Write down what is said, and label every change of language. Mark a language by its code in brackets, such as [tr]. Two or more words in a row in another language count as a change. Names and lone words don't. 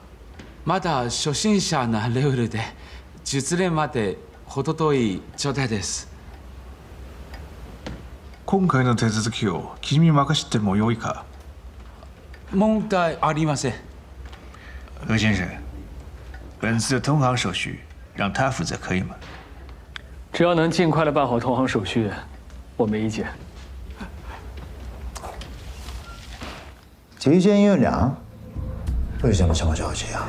[ja] まだ初心者なレベルで熟練まで程遠い状態です。今回の手続きを君に任せてもよいか。問題ありません。 [zh] 何先生，本次的通航手续让他负责可以吗？只要能尽快的办好通航手续，我没意见。这件有量，为什么这么着急啊？